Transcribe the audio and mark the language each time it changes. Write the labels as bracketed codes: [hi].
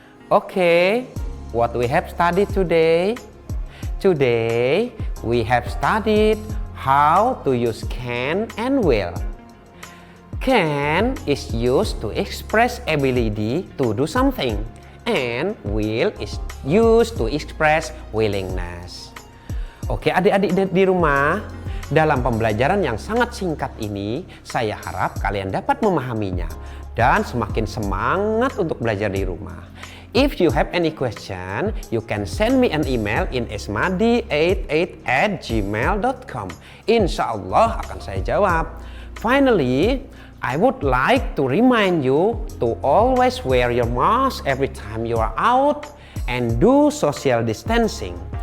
[en] Okay, what we have studied today? Today, we have studied how to use can and will. Can is used to express ability to do something, and will is used to express willingness. [id] Oke, adik-adik di rumah, dalam pembelajaran yang sangat singkat ini, saya harap kalian dapat memahaminya dan semakin semangat untuk belajar di rumah. [en] If you have any question, you can send me an email in esmadi88@gmail.com. [id] Insya Allah akan saya jawab. [en] Finally, I would like to remind you to always wear your mask every time you are out and do social distancing.